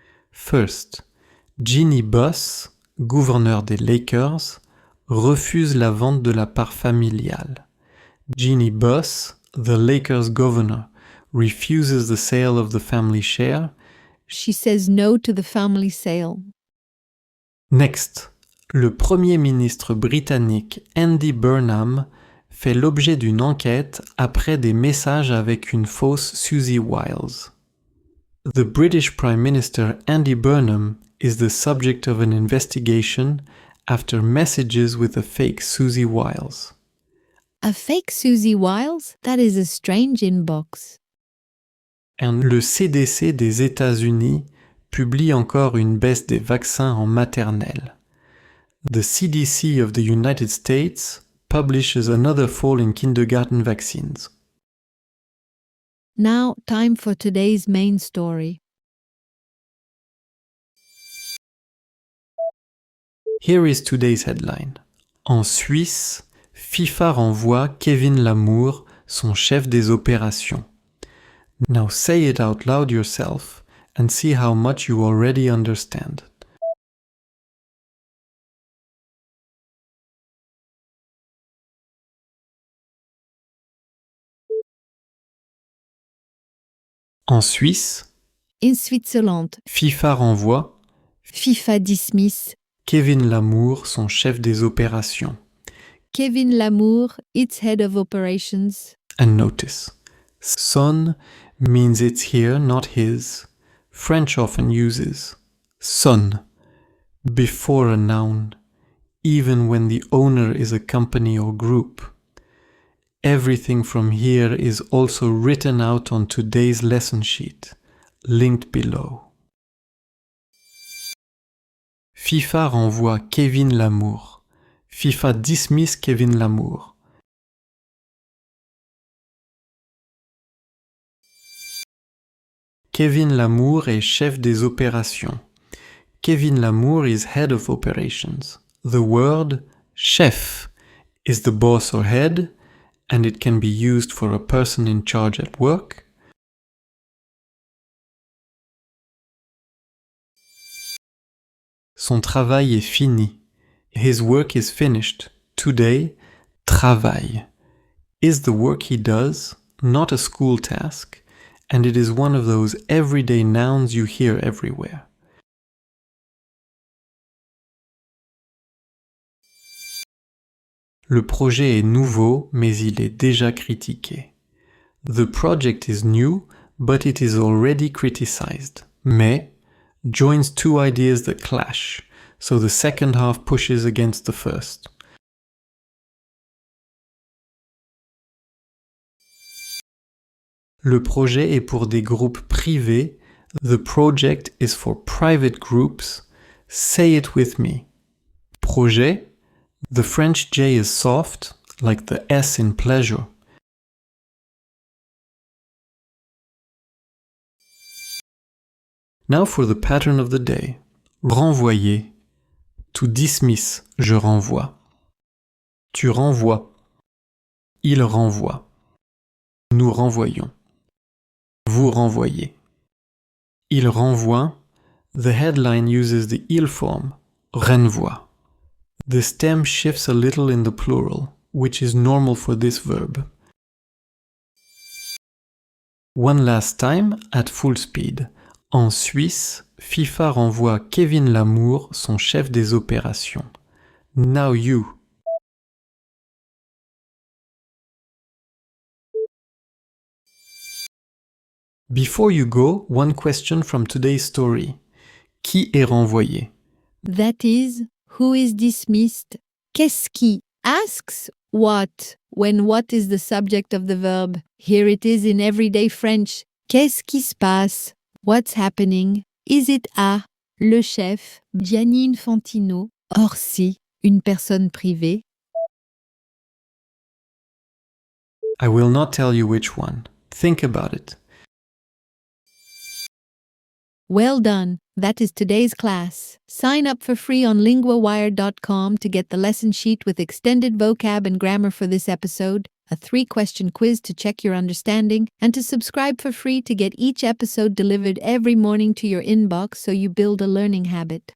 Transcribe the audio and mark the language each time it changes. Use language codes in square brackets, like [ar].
[en] First, [fr] Ginny Buss, gouverneur des Lakers, refuse la vente de la part familiale. [en] Ginny Buss, the Lakers governor, refuses the sale of the family share. She says no to the family sale. Next, [fr] le Premier ministre britannique Andy Burnham fait l'objet d'une enquête après des messages avec une fausse Susie Wiles. [en] The British Prime Minister Andy Burnham is the subject of an investigation after messages with a fake Susie Wiles. A fake Susie Wiles? That is a strange inbox. And [fr] le CDC des États-Unis publie encore une baisse des vaccins en maternelle. [en] The CDC of the United States publishes another fall in kindergarten vaccines. Now, time for today's main story. Here is today's headline. [fr] En Suisse, Fifa renvoie Kevin Lam, son chef des opérations. [en] Now say it out loud yourself and see how much you already understand. [fr] En Suisse, [en] In Switzerland, [fr] FIFA renvoie [en] FIFA dismiss [fr] Kevin Lam, son chef des opérations. [en] Kevin Lam, its head of operations. And notice, son means it's here, not his. French often uses son before a noun, even when the owner is a company or group. Everything from here is also written out on today's lesson sheet, linked below. [fr] FIFA renvoie Kevin Lam. [en] FIFA dismiss Kevin Lam. [fr] Kevin Lam est chef des opérations. [en] Kevin Lam is head of operations. The word chef is the boss or head, and it can be used for a person in charge at work. [fr] Son travail est fini. [en] His work is finished. Today, travail is the work he does, not a school task, and it is one of those everyday nouns you hear everywhere. [fr] Le projet est nouveau, mais il est déjà critiqué. [en] The project is new, but it is already criticized. Mais joins 2 ideas that clash, so the second half pushes against the first. [fr] Le projet est pour des groupes privés. [en] The project is for private groups. Say it with me. Projet. The French J is soft, like the S in pleasure. Now for the pattern of the day. [fr] Renvoyer. [en] To dismiss, [fr] je renvoie. Tu renvoies. Il renvoie. Nous renvoyons. Vous renvoyez. Il renvoie. [en] The headline uses the il form. Renvoie. The stem shifts a little in the plural, which is normal for this verb. One last time, at full speed. [fr] En Suisse, FIFA renvoie Kevin Lam, son chef des opérations. [en] Now you. Before you go, one question from today's story. [fr] Qui est renvoyé? [en] That is, who is dismissed? [fr] Qu'est-ce qui [en] asks what when what is the subject of the verb. Here it is in everyday French. [fr] Qu'est-ce qui se passe? [en] What's happening? Is it A, [fr] le chef, Gianni Infantino, or si, une personne privée? [en] I will not tell you which one. Think about it. Well done. That is today's class. Sign up for free on linguawire.com to get the lesson sheet with extended vocab and grammar for this episode, a 3-question quiz to check your understanding, and to subscribe for free to get each episode delivered every morning to your inbox so you build a learning habit.